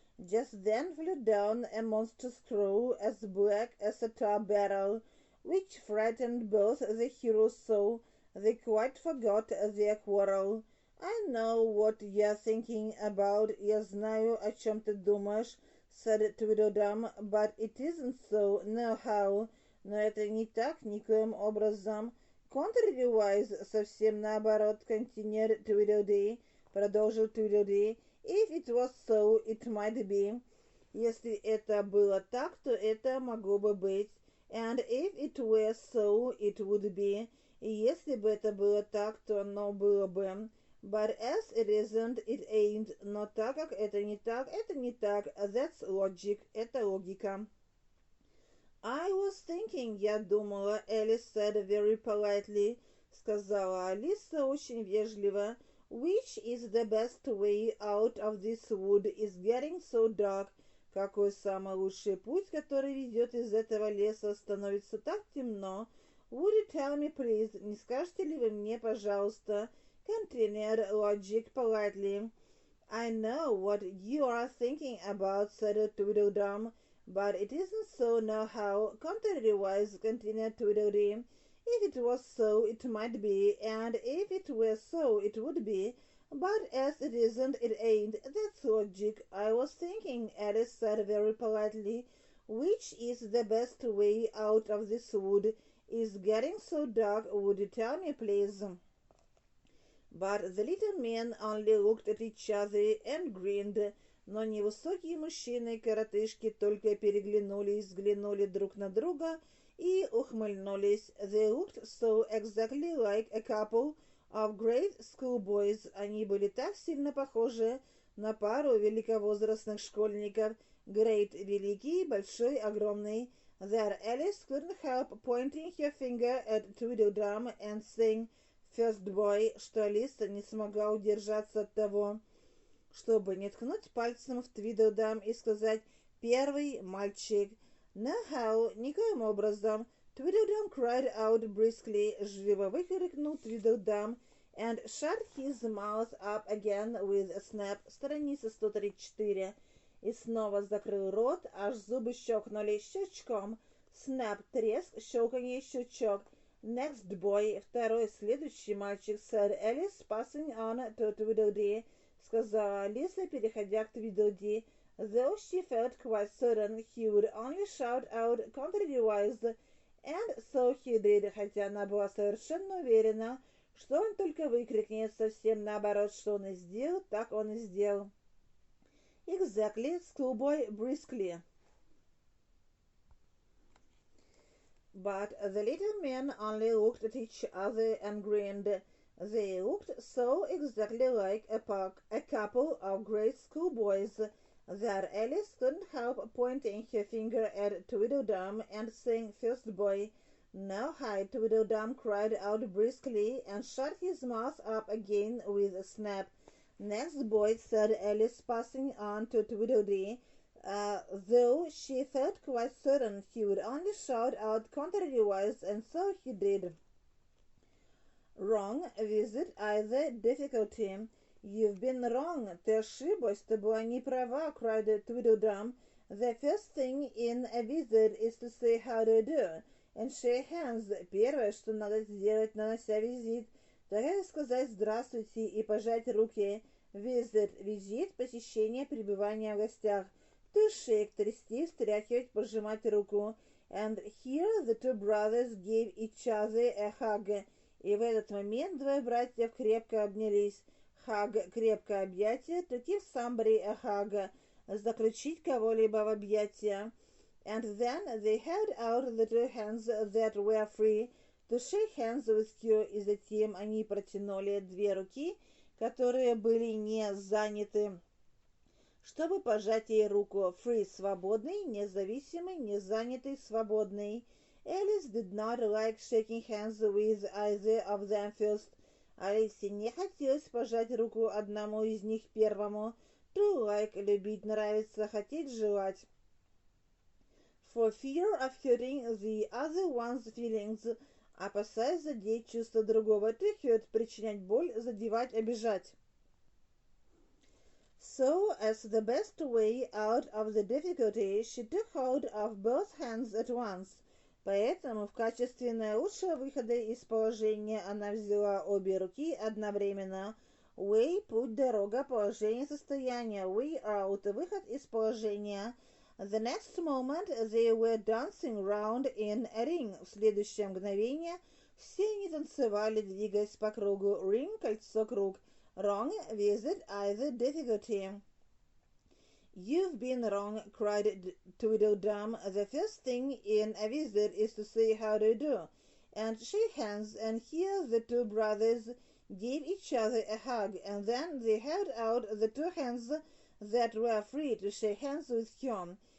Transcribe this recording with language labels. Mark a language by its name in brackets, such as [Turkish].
[English] Just then flew down a monstrous crow as black as a tar barrel, which frightened both the heroes so, they quite forgot their quarrel. I know what you're thinking about. [Russian] Я знаю, о чем ты думаешь, [English] said Tweedledum, but it isn't so, no how. [Russian] Но это не так, никоим образом. Contrariwise, совсем наоборот, continued Tweedledee, продолжил Tweedledee. [English] If it was so, it might be. [Russian] Если это было так, то это могло бы быть. [English] And if it were so, it would be. [Russian] И если бы это было так, то оно было бы. [English] But as it isn't, it ain't. [Russian] Но так как это не так, это не так. [English] That's logic. [Russian] Это логика. [English] I was thinking, [Russian] я думала, [English] Alice said very politely, [Russian] сказала Алиса очень вежливо. [English] Which is the best way out of this wood is getting so dark. [Russian] Какой самый лучший путь, который ведет из этого леса, становится так темно. [English] Would you tell me, please? [Russian] Не скажете ли вы мне, пожалуйста? [English] Continued Logic politely. I know what you are thinking about, said Tweedledum, but it isn't so nohow. Contrariwise, continued Tweedledee. If it was so, it might be, and if it were so, it would be. But as it isn't, it ain't. That's logic. I was thinking, Alice said very politely, which is the best way out of this wood? Is getting so dark. Would you tell me, please? But the little men only looked at each other and grinned. [Russian] Но невысокие мужчины и коротышки только переглянулись, взглянули друг на друга и ухмыльнулись. [English] They looked so exactly like a couple of great schoolboys. [Russian] Они были так сильно похожи на пару великовозрастных школьников. Great — великий, большой, огромный. [English] That Alice couldn't help pointing her finger at Tweedledum and saying first boy, [Russian] что Алиса не смогла удержаться от того, чтобы не ткнуть пальцем в Твидлдам и сказать «первый мальчик». [English] No how, [Russian] никоим образом. [English] Tweedledum cried out briskly, [Russian] живо выкрикнул [English] Tweedledum, and shut his mouth up again with a snap, [Russian] страница 134, и снова закрыл рот, аж зубы щелкнули щелчком. Snap — треск, щелканье, щелчок. [English] Next boy, [Russian] второй, следующий мальчик, [English] said Alice, passing on to Tweedledee, [Russian] сказала Алиса, переходя к [English] Tweedledee. Though she felt quite certain he would only shout out contrariwise, and so he did, [Russian] хотя она была совершенно уверена, что он только выкрикнет совсем наоборот, что он и сделал, так он и сделал. [English] Exactly, schoolboy briskly. But the little men only looked at each other and grinned. They looked so exactly like a couple of great schoolboys that Alice couldn't help pointing her finger at Tweedledum and saying first boy. No, hi, Tweedledum cried out briskly and shut his mouth up again with a snap. Next boy, said Alice, passing on to Tweedledee, though she felt quite certain he would only shout out contrariwise, and so he did. Wrong, visit either difficulty. You've been wrong. [Russian] Ты ошиблась, ты была не права, [English] cried Tweedledum. The first thing in a visit is to say how do you do, and shake hands. [Russian] Первое, что надо сделать, нанося визит, так это сказать здравствуйте и пожать руки. visit, визит, посещение, пребывание в гостях. To shake, трясти, встряхивать, пожимать руку. [English] And here the two brothers gave each other a hug. [Russian] И в этот момент двое братьев крепко обнялись. Hug, крепкое объятие. [English] To give somebody a hug, [Russian] заключить кого-либо в объятия. [English] And then they held out the two hands that were free to shake hands with you. [Russian] И затем они протянули две руки, которые были не заняты, чтобы пожать ей руку. Free, свободный, независимый, незанятый, свободный. [English] Alice did not like shaking hands with either of them first. [Russian] Алисе не хотелось пожать руку одному из них первому. To like, любить, нравиться, хотеть, желать. [English] For fear of hurting the other one's feelings, [Russian] опасаясь задеть чувство другого. To hurt, причинять боль, задевать, обижать. [English] So, as the best way out of the difficulty, she took hold of both hands at once. [Russian] Поэтому в качестве наилучшего выхода из положения она взяла обе руки одновременно. Way, путь, дорога, положение, состояние. Way out, выход из положения. [English] The next moment they were dancing round in a ring. [Russian] В следующее мгновение все они танцевали, двигаясь по кругу. Ring, кольцо, круг. [English] Wrong, visit, either, difficulty. You've been wrong, cried Tweedledum. The first thing in a visit is to say how do you do, and shake hands, and here the two brothers gave each other a hug, and then they held out the two hands that were free to shake hands with him.